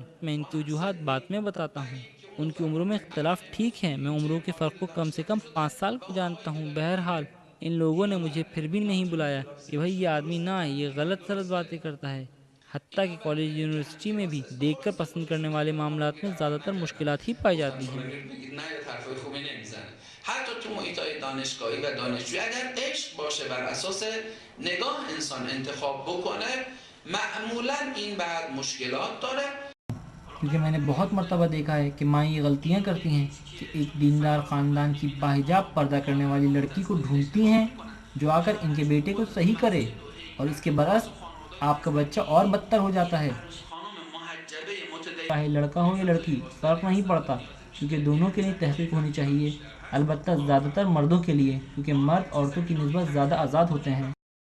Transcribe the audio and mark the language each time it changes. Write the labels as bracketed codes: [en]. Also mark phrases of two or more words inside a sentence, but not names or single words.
[ur] میں ان کی وجوہات بعد میں بتاتا ہوں۔ ان کی عمروں میں اختلاف ٹھیک ہے، میں عمروں کے فرق کو کم سے کم 5 سال کو جانتا ہوں۔ بہرحال ان لوگوں نے مجھے پھر بھی نہیں بلایا کہ بھائی یہ آدمی نہ آئے، یہ غلط باتیں کرتا ہے۔ حتیٰ کہ [en] college university [ur] میں بھی دیکھ کر پسند کرنے والے معاملات میں زیادہ تر مشکلات ہی پائی جاتی ہیں۔ [fa] حتی تو محیط‌های دانشگاهی و دانشجویی اگر عشق باشه بر اساس نگاه انسان انتخاب بکنه معمولاً این بعد مشکلات داره۔ [ur] کیونکہ میں نے بہت مرتبہ دیکھا ہے کہ ماں یہ غلطیاں کرتی ہیں کہ ایک دیندار خاندان کی باحجاب پردہ کرنے والی لڑکی کو ڈھونڈتی ہیں جو آ کر ان کے بیٹے کو صحیح کرے، اور اس کے برعکس آپ کا بچہ اور بدتر ہو جاتا ہے۔ چاہے لڑکا ہو یا لڑکی، فرق نہیں پڑتا، کیونکہ دونوں کے لیے تحقیق ہونی چاہیے، البتہ زیادہ تر مردوں کے لیے، کیونکہ مرد عورتوں کی نسبت زیادہ آزاد ہوتے ہیں۔